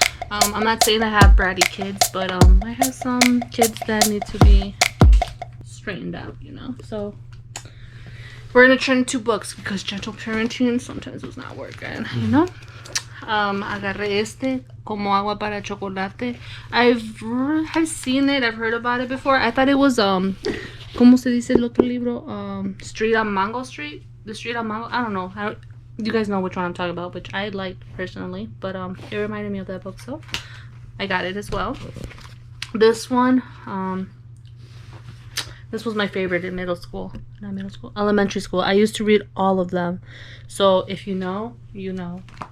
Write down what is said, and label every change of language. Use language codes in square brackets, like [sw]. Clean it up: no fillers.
[en] I'm not saying I have bratty kids, but I have some kids that need to be straightened out, you know. So we're gonna turn 2 books because gentle parenting sometimes does not work, and you know. [es] Agarré este Como Agua para Chocolate. [en] I've seen it, I've heard about it before. I thought it was [es] ¿cómo se dice el otro libro? [en] Street on Mango Street. The Street on Mango. I don't know. You guys know which one I'm talking about, which I liked personally, but it reminded me of that book, so I got it as well. This one, this was my favorite in elementary school. I used to read all of them, so if you know, you know.